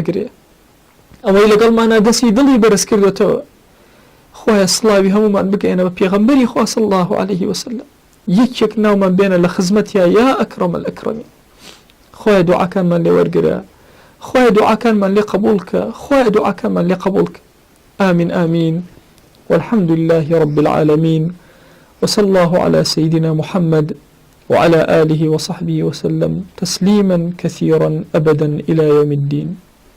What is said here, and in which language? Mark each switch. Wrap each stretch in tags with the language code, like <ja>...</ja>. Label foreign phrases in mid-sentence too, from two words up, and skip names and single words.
<ckb>ئەگرێ ئەوەی لەگەڵمانە دەستی دڵی بەرز کردوێتەوە خۆی سڵاوی هەمومان بگەینە بە پێغەمبەری خوا</ckb> <ar>صلی الله علیه وسلم</ar> <ckb>یەکێک ناومان بێنە لە خزمەتیا</ckb> <ar>یا ئەکرەمە الأکرەمین</ar> <ckb>خۆی دوعاکانمان لێ وەرگرە خۆی دوعاکانمان لێ قبولکە خۆی دوعاکانمان لێ قبولکە</ckb> <ar>آمين آمين والحمد لله رب العالمين وصلى الله على سيدنا محمد وعلى آله وصحبه وسلم تسليما كثيرا أبدا إلى يوم الدين</ar>